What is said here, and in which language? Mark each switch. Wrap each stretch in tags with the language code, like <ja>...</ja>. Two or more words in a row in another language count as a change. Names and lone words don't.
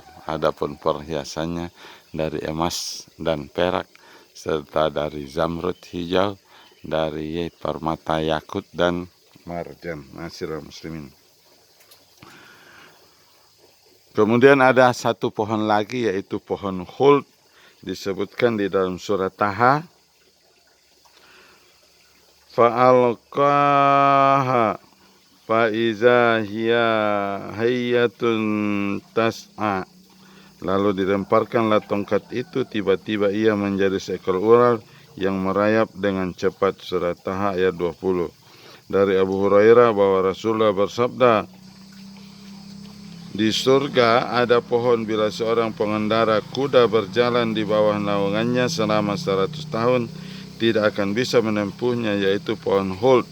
<id>Adapun perhiasannya dari emas dan perak serta dari zamrud hijau, dari permata yakut dan marjan.</id> <ar>معاشر المسلمين.</ar> <id>Kemudian ada satu pohon lagi, yaitu pohon khuld, disebutkan di dalam surat Taha,</id> <ar>فألقاها فإذا هي حية تسعى.</ar> <id>Lalu dilemparkanlah tongkat itu, tiba-tiba ia menjadi seekor ular yang merayap dengan cepat. Surat Taha ayat 20. Dari Abu Hurairah bahwa Rasulullah bersabda, di surga ada pohon bila seorang pengendara kuda berjalan di bawah naungannya selama 100 tahun tidak akan bisa menempuhnya, yaitu pohon khuld.</id>